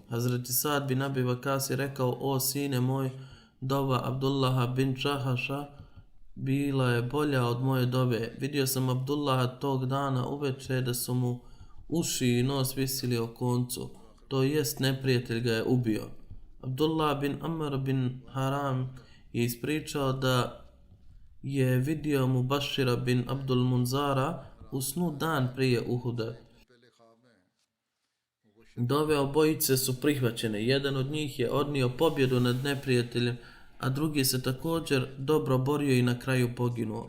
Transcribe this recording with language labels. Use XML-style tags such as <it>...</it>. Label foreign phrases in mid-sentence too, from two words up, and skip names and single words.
<bs>Hazreti Sad bin Abi Vakas je rekao: o sine moj, dova Abdullaha bin Džahaša bila je bolja od moje dove. Vidio sam Abdullaha tog dana uveče da su mu uši i nos visili o koncu, to jest neprijatelj ga je ubio. Abdullah bin Amr bin Haram je ispričao da je vidio mu Bašira bin Abdul Munzara u snu dan prije Uhuda. Dove obojice su prihvaćene. Jedan od njih je odnio pobjedu nad neprijateljem, a drugi se također dobro borio i na kraju poginuo.</bs>